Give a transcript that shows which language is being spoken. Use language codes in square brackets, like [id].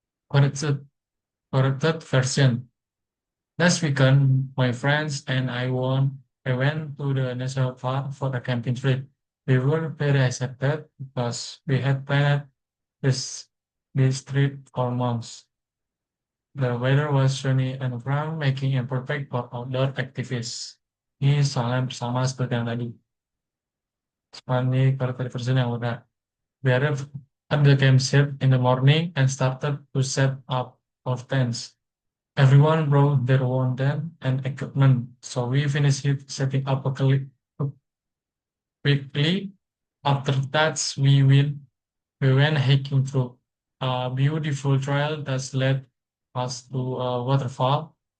[en] Corrected, corrected version. Last weekend, my friends and I went to the national park for a camping trip. We were very excited because we had planned this this trip for months. The weather was sunny and warm, making it perfect for outdoor activities. [id] Ini soalnya bersama seperti yang tadi. Ini karakter version yang udah. [en] We arrived at the campsite in the morning and started to set up our tents. Everyone brought their own tent and equipment, so we finished setting up quickly. After that, we went hiking through a beautiful trail that led us to a waterfall.